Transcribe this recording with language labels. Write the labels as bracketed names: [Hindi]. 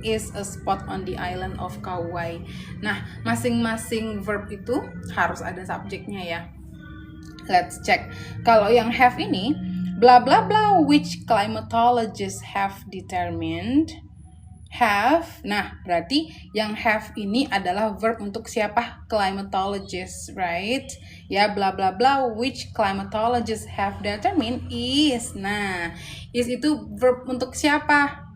[English] Is a spot on the island of Kauai. [Indonesian] Nah, masing-masing verb itu harus ada subjeknya ya. [English] Let's check. [Indonesian] Kalau yang have ini, bla bla bla, [English] which climatologists have determined. [Indonesian] Have, nah berarti yang have ini adalah verb untuk siapa? [English] Climatologist, right? Ya, bla bla bla, which climatologists have determined is. [Indonesian] Nah, is itu verb untuk siapa?